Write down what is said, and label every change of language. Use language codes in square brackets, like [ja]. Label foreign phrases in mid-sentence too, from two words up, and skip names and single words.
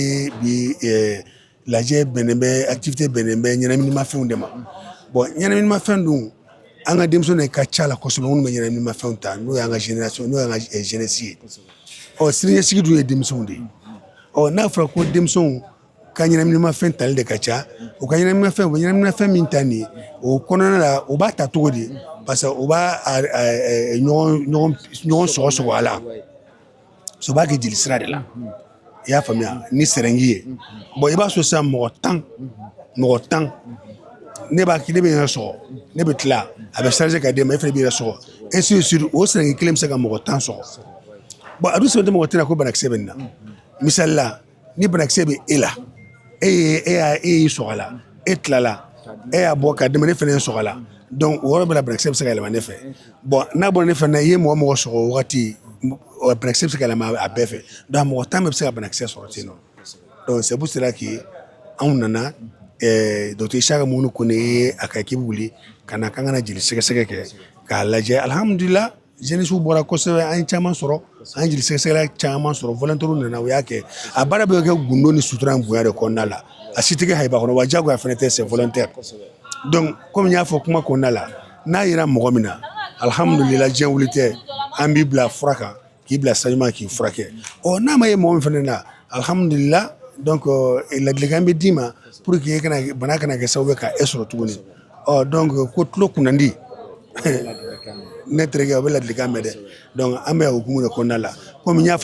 [bm] lajɛ bɛnnen bɛ activité bɛnnen bɛ ɲɛnaminimafɛnw de ma bon ɲɛnaminimafɛn dun an ka denmisɛnw ka ca la kosɛbɛ minnu bɛ ɲɛnaminimafɛnw ta n'o y'an ka génération n'o y'an ka jeunesse ye siniɲɛsigi dun ye denmisɛnw de ye n'a fɔra ko denmisɛnw ka ɲɛnaminimafɛn tali de ka ca u ka ɲɛnaminimafɛn u bɛ ɲɛnaminimafɛn min ta nin ye o kɔnɔna la u b'a ta cogo di [fr] parce que [bm] u b'a ɲɔgɔn sɔgɔsɔgɔ a la so u b'a kɛ jeli sira de la i y'a faamuya ni sɛrɛngi ye bon i b'a sɔrɔ sisan mɔgɔ 10 ne bɛ yɛrɛ sɔgɔ ne bɛ tila a bɛ charger ka d'e ma e fana bɛ yɛrɛ sɔgɔ [fr] ainsi de suite [bm] o sɛrɛngi kelen bɛ se ka mɔgɔ 10 sɔgɔ bon a dun sɛbɛn tɛ mɔgɔ 10 na ko banakisɛ bɛ nin na misali la ni banakisɛ bɛ e la e y'i sɔgɔ la e tilala e y'a bɔ ka dɛmɛ ne fana ye sɔgɔ la donc o yɔrɔ bɛɛ la banakisɛ bɛ se ka yɛlɛma ne fɛ bon n'a bɔra ne fana i ye mɔgɔ sɔgɔ o wagati banakisɛ bɛ se ka yɛlɛma a bɛɛ fɛ donc mɔgɔ 10 bɛɛ bɛ se ka banakisɛ sɔrɔ ten nɔ [fr] donc c'est pour cela que [bm] anw nana Dr Ishaka Moumouni Kone ye a ka équipe wuli ka na k'an ka na jeli sɛgɛsɛgɛ kɛ k'a lajɛ alhamdulila jeunesse bɔra kosɛbɛ an ye caman sɔrɔ an ye jeli sɛgɛsɛgɛla caman sɔrɔ volontaire nana o y'a kɛ a baara bɛ kɛ gundo ni sutura ni bonya de kɔnɔna la a si tɛ kɛ hayiba kɔnɔ wa diyagoya fana tɛ [fr] c'est volontaire donc comme [bm] n y'a fɔ kuma kɔnɔna la n'a yera mɔgɔ min na alhamdulila diɲɛ wuli tɛ an b'i bila fura kan k'i bila sanuman k'i furakɛ n'a ma ye mɔgɔ min fana na alhamdulila donc ladilikan bɛ d'i ma [fr] pour que [bm] bana kana kɛ sababu ye ka e sɔrɔ tuguni donc ko tulo kunnandi ne terikɛ o bɛ ladilikan mɛn dɛ donc an bɛ hukumu de kɔnɔna la komi n y'a fɔ